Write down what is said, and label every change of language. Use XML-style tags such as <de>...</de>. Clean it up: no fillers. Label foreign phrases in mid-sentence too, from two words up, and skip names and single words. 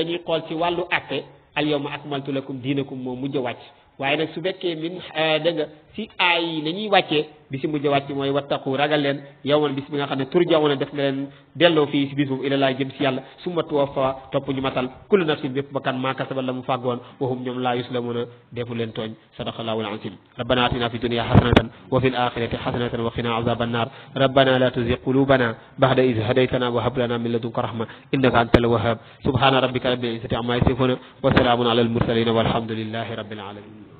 <wo>dañuy xool ci wàllu atte</wo> <ar>اليوم أكملت لكم دينكم</ar> <wo>moo mujj a wàcc waaye nag su fekkee min dégg nga si aay yi nañuy wàccee bi si mujj a wàcc mooy</wo> <ar>wattaqu</ar> <wo>ragal leen</wo> <ar>yawman</ar> <wo>bis bi nga xam ne</wo> <ar>turjauna</ar> <wo>def na leen delloo fii si bis boobu</wo> <ar>ilallahi</ar> <wo>jëm si yàlla</wo> <ar>ثم توفى</ar> <wo>topp ñu matal</wo> <ar>كل نفس</ar> <wo>bépp bakkan</wo> <ar>ما كسبت</ar> <wo>la mu fàggoon</wo> <ar>wahum ñoom لا يظلمون</ar> <wo>defu leen tooñ</wo> <ar>صدق الله العظيم ربنا آتنا في الدنيا حسنة وفي الآخرة حسنة وقنا عذاب النار ربنا لا تزغ قلوبنا بعد إذ هديتنا وهب لنا من لدنك رحمة إنك أنت الوهاب سبحان ربك رب العزة عما يصفون وسلام على المرسلين والحمد لله رب العالمين</ar>